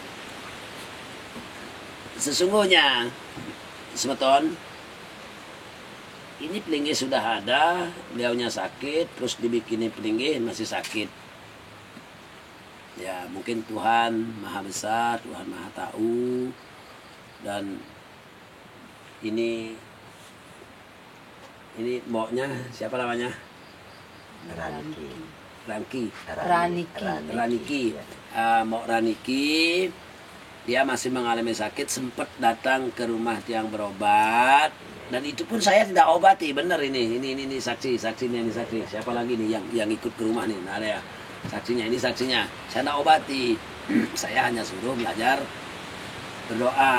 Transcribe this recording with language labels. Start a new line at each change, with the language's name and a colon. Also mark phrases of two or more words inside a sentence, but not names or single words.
Indonesian: Sesungguhnya semeton, ini pelinggih sudah ada, beliaunya sakit, terus dibikinin pelinggih masih sakit. Ya mungkin Tuhan Maha Besar, Tuhan Maha Tahu, dan ini mboknya siapa namanya? Raniki. Raniki. Mbok Raniki, dia masih mengalami sakit, sempat datang ke rumah tiang berobat, dan itu pun saya tidak obati. Benar ini saksinya ini saksi. Siapa lagi nih yang ikut ke rumah nih? Nah, ada ya saksinya, ini saksinya. Saya tidak obati. Saya hanya suruh belajar berdoa.